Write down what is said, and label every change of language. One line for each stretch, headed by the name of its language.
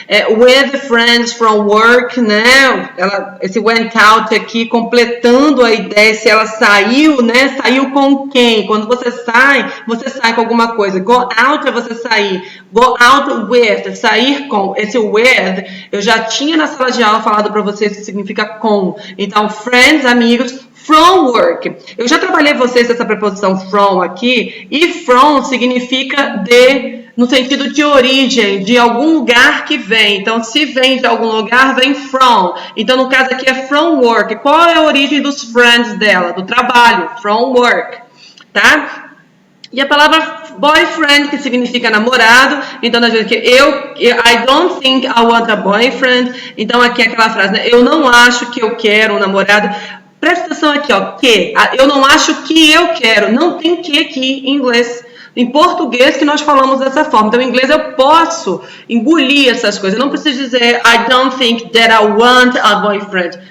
English: With friends from work,
Portuguese: né? Esse
English: went out
Portuguese: aqui completando a ideia se ela saiu, né? Saiu com quem? Quando você sai com alguma coisa. Go out é você sair.
English: Go out with,
Portuguese: sair com. Esse with, eu já tinha na sala de aula falado para vocês que significa com. Então, friends, amigos,
English: from work.
Portuguese: Eu já trabalhei vocês essa preposição from aqui, e from significa de, no sentido de origem, de algum lugar que vem. Então, se vem de algum lugar, vem from. Então, no caso aqui é
English: from work.
Portuguese: Qual é a origem dos friends dela? Do trabalho,
English: from work,
Portuguese: tá? E a palavra boyfriend, que significa namorado. Então, nós vemos que
English: I don't think I want a boyfriend.
Portuguese: Então, aqui é aquela frase, né? Eu não acho que eu quero um namorado. Presta atenção aqui, ó. Que. Eu não acho que eu quero. Não tem que aqui em inglês. Em português que nós falamos dessa forma. Então, em inglês eu posso engolir essas coisas. Eu não preciso dizer
English: I don't think that I want a boyfriend.